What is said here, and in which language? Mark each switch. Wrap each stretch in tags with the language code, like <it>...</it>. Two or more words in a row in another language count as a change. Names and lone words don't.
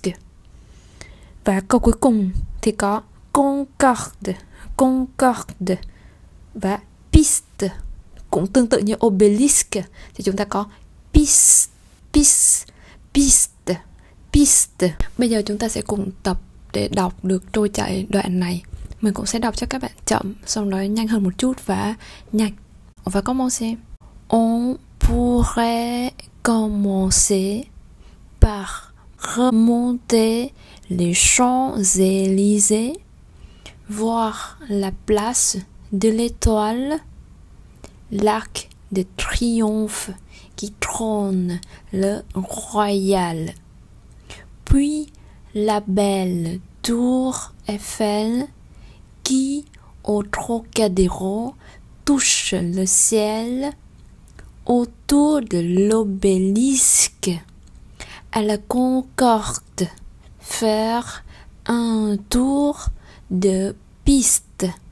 <vi>Và câu cuối cùng thì có concorde và piste. Cũng tương tự như obelisk thì chúng ta có piste. Bây giờ chúng ta sẽ cùng tập để đọc được trôi chảy đoạn này. Mình cũng sẽ đọc cho các bạn chậm, xong đó nhanh hơn một chút và nhanh.</vi> <fr>On va commencer. On pourrait commencer par remonter les Champs-Élysées, voir la place de l'Étoile, l'Arc de Triomphe qui trône le Royal, puis la belle tour Eiffel qui, au Trocadéro, touche le ciel, autour de l'obélisque, à la Concorde, faire un tour de piste.</fr>